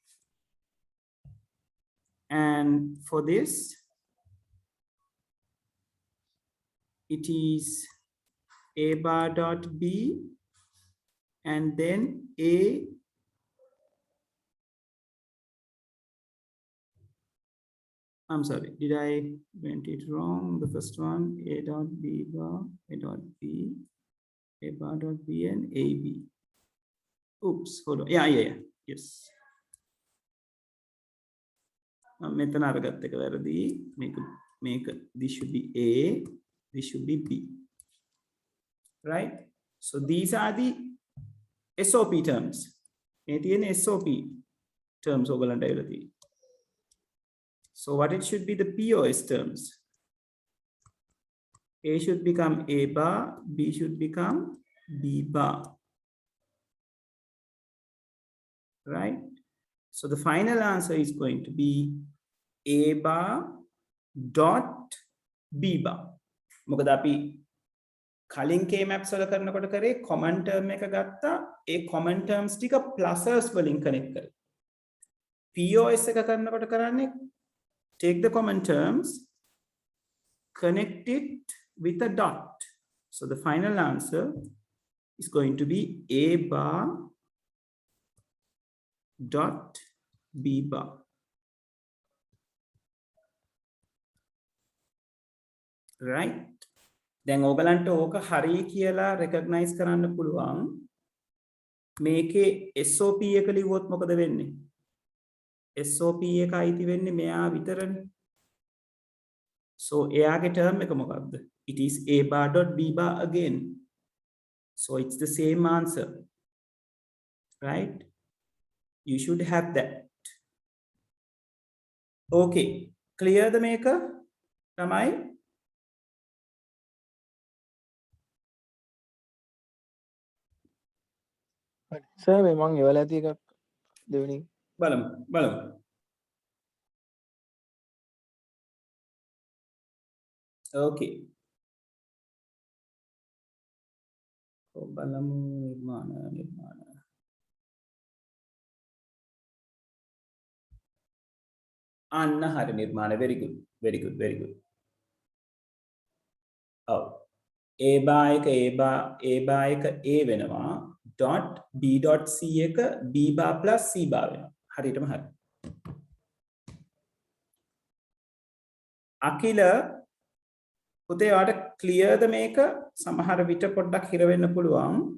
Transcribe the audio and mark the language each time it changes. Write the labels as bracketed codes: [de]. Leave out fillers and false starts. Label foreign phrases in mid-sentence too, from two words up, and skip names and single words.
[en] And for this, it is A bar dot B and then A I'm sorry, did I went it wrong? The first one, A dot B bar, A dot B, A bar dot B and AB. Oops, hold on. Yeah. Yes. [si] මෙතන අරගත්ත එක වැරදි. [en] මේක this should be A, this should be B. Right? So these are the SOP terms. [si] මේ තියෙන [en] SOP terms [si] ඔයගලන්ට ඇවිල්ලා තියෙන්නේ. [en] So what it should be the POS terms? A should become A bar, B should become B bar. Right? So the final answer is going to be A bar dot B bar. [si] මොකද අපි කලින් [en] K maps [si] වල කරනකොට කරේ [en] common term [si] එක ගත්තා. [en] ඒ common terms ටික pluses වලින් connect කරේ. POS [si] එක කරනකොට කරන්නේ [en] take the common terms, connect it with a dot. So the final answer is going to be A bar dot B bar. Right? [si] දැන් ඔයගලන්ට ඕක හරි කියලා recognize කරන්න පුළුවන්. මේකේ SOP එක ලිව්වොත් මොකද වෙන්නේ? SOP එක අයිති වෙන්නේ මෙයා විතරනේ. So එයාගේ term එක මොකක්ද? [en] It is A bar dot B bar again. So it's the same answer. Right? You should have that. Okay. Clear the maker? Tamai? [si] සර් මේ මං එවලා ඇති එකක් දෙවෙනි බලමු. Okay. බලමු නිර්මාණ. අන්න හරි නිර්මාණ. [en] Very good. Oh. A bar [si] එක A වෙනවා. [en] dot B dot C [si] එක [en] B bar plus C bar [si] වෙනවා. හරියටම හරි. අකිල පුතේ ඔයාට ක්ලියර්ද මේක? සමහර විට පොඩ්ඩක් හිර වෙන්න පුළුවන්.